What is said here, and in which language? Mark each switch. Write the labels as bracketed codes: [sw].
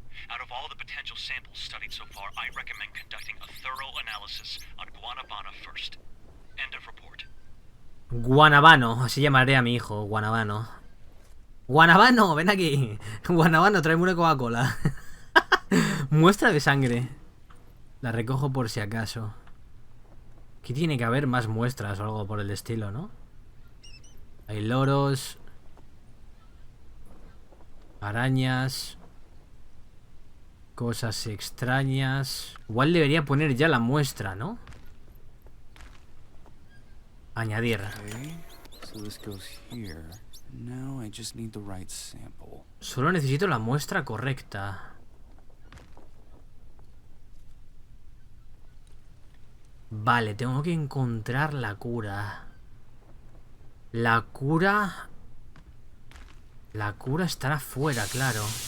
[en] Out of all the potential samples studied so far, I recommend conducting a thorough analysis on Guanabana first. End of report. [es] Guanabano, así llamaré a mi hijo, Guanabano. Guanabano, ven aquí. Guanabano, tráeme una Coca-Cola. Muestra de sangre. La recojo por si acaso. Aquí tiene que haber más muestras o algo por el estilo, ¿no? Hay loros. Arañas. Cosas extrañas. Igual debería poner ya la muestra, ¿no? Añadir. [en] Okay, so this goes here. Now I just need the right sample. [es] Solo necesito la muestra correcta. Vale, tengo que encontrar la cura. La cura... La cura estará fuera, claro.